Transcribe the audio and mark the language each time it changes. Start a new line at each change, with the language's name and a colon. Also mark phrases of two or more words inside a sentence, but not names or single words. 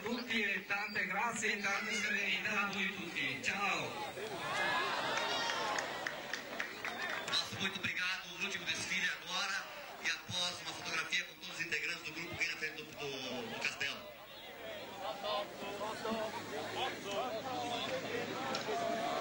Italian: tutti e tante grazie e tanta serenità a voi tutti. Ciao!
Portuguese: Nosso muito obrigado. O último desfile agora e após uma fotografia com todos os integrantes do grupo aqui na frente do castelo.